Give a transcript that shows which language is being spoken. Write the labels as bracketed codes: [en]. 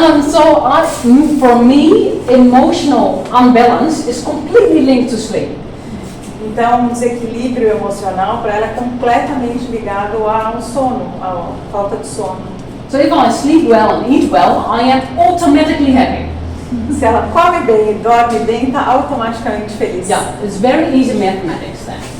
[en] So for me, emotional unbalance is completely linked to sleep. [pt] Então, um desequilíbrio emocional para ela é completamente ligado ao sono, à falta de sono. [en] So if I sleep well and eat well, I am automatically happy. [pt] Se ela come bem e dorme bem, está automaticamente feliz. [en] Yeah, it's very easy mathematics then.